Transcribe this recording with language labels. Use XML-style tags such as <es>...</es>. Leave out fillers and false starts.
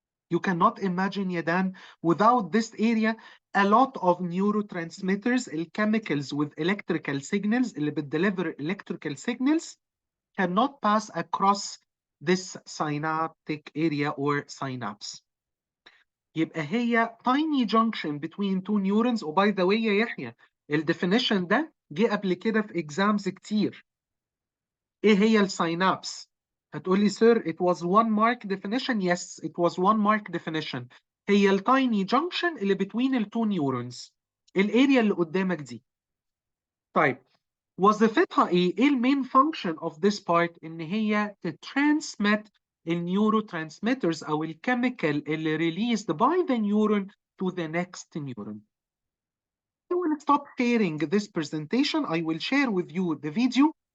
<en>You cannot imagine يا Dan, without this area a lot of neurotransmitters, chemicals with electrical signals</en> <ar>اللي بتدeliver</ar> <en>electrical signals cannot pass across this synaptic area or synapse.</en> <ar>يبقى هي</ar> <en>tiny junction between two neurons. by the way</en> <ar>يا يحيى الديفينيشن ده جه قبل كده في exams كتير. ايه هي السينابس؟ هتقولي</ar> <en>sir it was 1 mark definition. Yes it was 1 mark definition.</en> <ar>هي التايني junction اللي</ar> <en>between</en> <ar>التو neurons، الاريا اللي قدامك دي. طيب وظيفتها ايه؟ ايه المين</ar> <en>function of this part؟</en> <ar>ان هي تترانسمit النيوروترانسميترز او الكيميكال اللي</ar> <en>released by the neuron to the next neuron. I will stop sharing this presentation. I will share with you the video.</en>